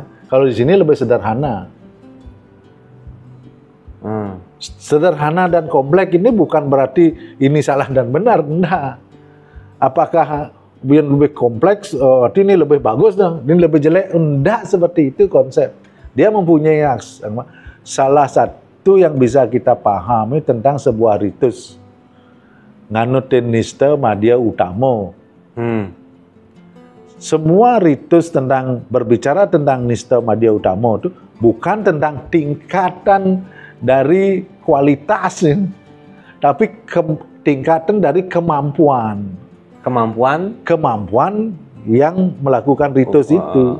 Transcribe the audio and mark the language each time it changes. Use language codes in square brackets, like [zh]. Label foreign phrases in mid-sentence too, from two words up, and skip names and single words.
[id] Kalau di sini lebih sederhana. Sederhana dan kompleks ini bukan berarti ini salah dan benar, enggak. Apakah yang lebih kompleks, ini lebih bagus dong, ini lebih jelek, enggak seperti itu konsep. Dia mempunyai salah satu yang bisa kita pahami tentang sebuah ritus. [ban] Nganutin nista madya utama. [id] Semua ritus berbicara tentang [ban] nista madya utama [id] itu bukan tentang tingkatan dari kualitas, tapi tingkatan dari kemampuan yang melakukan ritus itu.